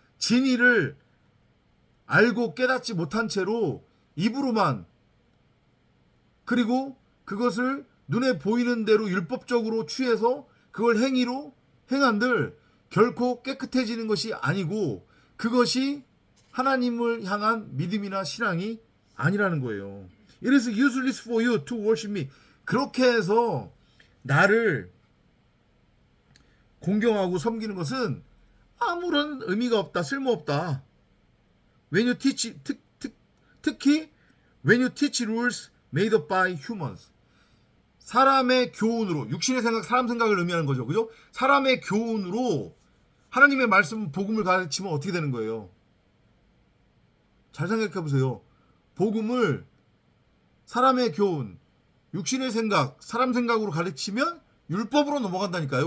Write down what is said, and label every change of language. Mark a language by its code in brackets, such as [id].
[ko] 진리를 알고 깨닫지 못한 채로 입으로만, 그리고 그것을 눈에 보이는 대로 율법적으로 취해서 그걸 행위로 행한들 결코 깨끗해지는 것이 아니고 그것이 하나님을 향한 믿음이나 신앙이 아니라는 거예요. [en] It is useless for you to worship me. [ko] 그렇게 해서 나를 공경하고 섬기는 것은 아무런 의미가 없다, 쓸모없다. [en] When you teach, [ko] 특히 [en] when you teach rules made up by humans. [ko] 사람의 교훈으로, 육신의 생각, 사람 생각을 의미하는 거죠. 그죠? 사람의 교훈으로 하나님의 말씀, 복음을 가르치면 어떻게 되는 거예요? 잘 생각해 보세요. 복음을 사람의 교훈, 육신의 생각, 사람 생각으로 가르치면 율법으로 넘어간다니까요.